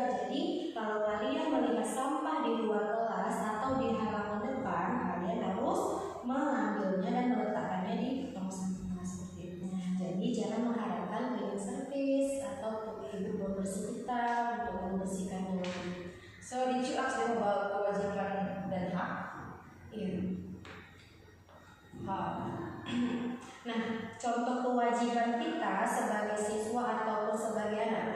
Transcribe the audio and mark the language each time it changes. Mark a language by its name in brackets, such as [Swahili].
[Indonesian] Jadi kalau kalian melihat sampah di luar kelas atau di halaman depan, kalian harus mengambilnya dan meletakkannya di tong sampah seperti itu. Jadi jangan mengharapkan cleaning service atau ibu pembersih kita untuk membersihkannya. [English] So did you ask them about [Indonesian] kewajiban dan hak? Iya. Hak. Nah, contoh kewajiban kita sebagai siswa ataupun sebagai anak.